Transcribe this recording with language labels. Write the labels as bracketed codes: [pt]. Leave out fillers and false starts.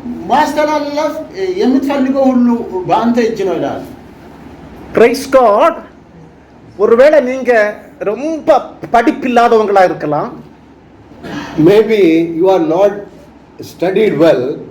[am] ማስተላለፍ የምትፈልገው ሁሉ በአንተ እጅ ነው ይላል። [en] Praise God. [ta] ஒருவேளை நீங்க ரொம்ப படிப்பில்லாதவங்களா இருக்கலாம். [en] Maybe you are not studied well.